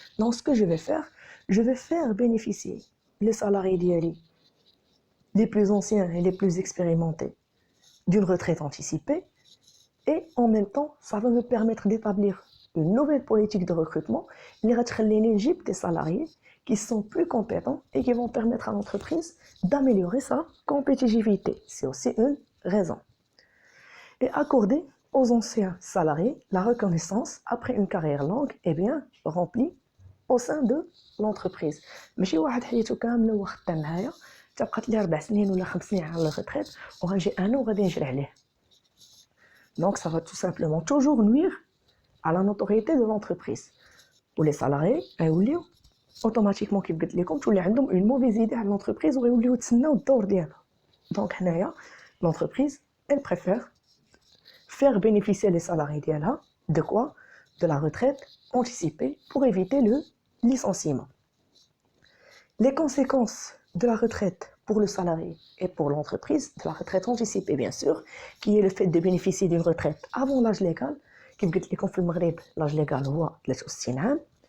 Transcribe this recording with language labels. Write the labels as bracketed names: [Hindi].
[French] Donc ce que je vais faire bénéficier les salariés d'IALI les plus anciens et les plus expérimentés d'une retraite anticipée, et en même temps, ça va me permettre d'établir une nouvelle politique de recrutement, des salariés qui sont plus compétents et qui vont permettre à l'entreprise d'améliorer sa compétitivité. C'est aussi une raison. Et accorder aux anciens salariés la reconnaissance après une carrière longue et bien remplie au sein de l'entreprise. [Arabic] ماشي واحد حياته كامله وخدام معايا تبقات لي 4 سنين ولا 5 سنين على الريتريت وغنجي انا وغادي نجري عليه. [French] Donc ça va tout simplement toujours nuire à la notoriété de l'entreprise. [Arabic] ولي salariés غيوليو automatiquement كيف قلت لكم تولي عندهم [French] une mauvaise idée [Arabic] على l'entreprise وغيوليو يتسناو الدور ديالها. [French] Donc حنايا l'entreprise elle préfère faire bénéficier les salariés ديالها de quoi? De la retraite anticipée pour éviter le licenciement. Les conséquences de la retraite pour le salarié et pour l'entreprise, de la retraite anticipée bien sûr, qui est le fait de bénéficier d'une retraite avant l'âge légal, [Arabic] كيف قلت لكم في المغرب [French] l'âge légal [Arabic] هو 63 عام.